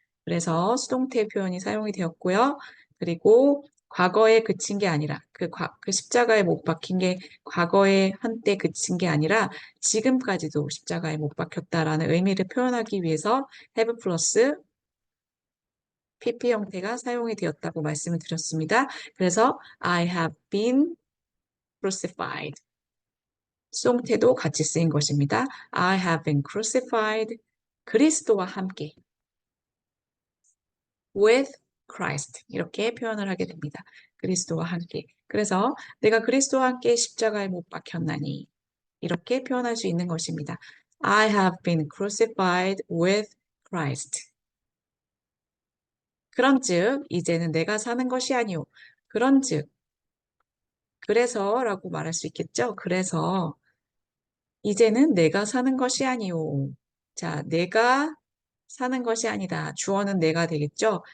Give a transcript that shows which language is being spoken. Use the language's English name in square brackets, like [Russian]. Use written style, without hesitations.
[Korean] 그래서 수동태 표현이 사용이 되었고요. 그리고 과거에 그친 게 아니라 그 십자가에 못 박힌 게 과거에 한때 그친 게 아니라 지금까지도 십자가에 못 박혔다라는 의미를 표현하기 위해서 have 플러스 PP 형태가 사용이 되었다고 말씀을 드렸습니다. 그래서 [English] I have been crucified. [Korean] 수동태도 같이 쓰인 것입니다. [English] I have been crucified. [Korean] 그리스도와 함께. [English] with [Korean] Christ 이렇게 표현을 하게 됩니다. 그리스도와 함께. 그래서 내가 그리스도와 함께 십자가에 못 박혔나니 이렇게 표현할 수 있는 것입니다. [English] I have been crucified with Christ. [Korean] 그런즉 이제는 내가 사는 것이 아니오. 그런즉 그래서라고 말할 수 있겠죠. 그래서 이제는 내가 사는 것이 아니오. 자, 내가 사는 것이 아니다. 주어는 내가 되겠죠.